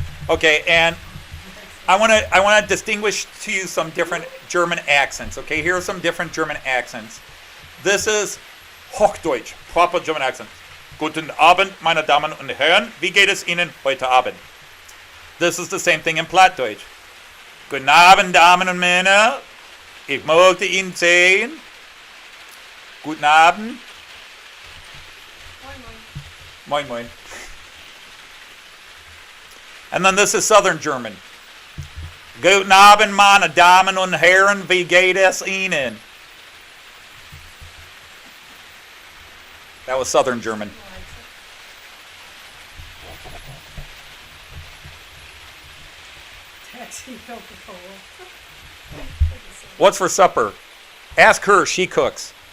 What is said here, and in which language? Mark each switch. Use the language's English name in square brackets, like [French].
[English] Okay, and I want to distinguish to you some different German accents. Okay, here are some different German accents. This is Hochdeutsch, proper German accent. [German] Guten Abend, meine Damen und Herren. Wie geht es Ihnen heute Abend? [English] This is the same thing in Plattdeutsch. [German] Guten Abend, Damen und Männer. Ich möchte Ihnen sehen. Guten Abend. Moin, moin. Moin, moin. [English] And then this is Southern German. [German] Guten Abend, meine Damen und Herren, wie geht es Ihnen? [English] That was Southern German. Taxi Coca-Cola. What's for supper? Ask her, she cooks.